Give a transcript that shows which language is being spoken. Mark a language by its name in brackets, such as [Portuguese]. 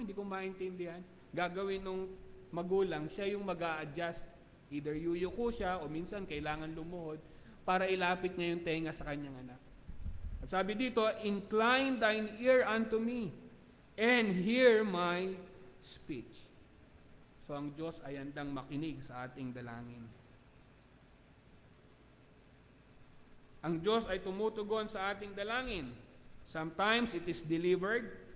[Filipino] Hindi ko maintindihan. Gagawin nung magulang, siya yung mag-a-adjust. Either yuyuko siya, o minsan kailangan lumuhod, para ilapit niya yung tenga sa kanyang anak. At sabi dito, [English] incline thine ear unto me, and hear my speech. [Filipino] So ang Diyos ay handang makinig sa ating dalangin. Ang Diyos ay tumutugon sa ating dalangin. [English] Sometimes it is delivered.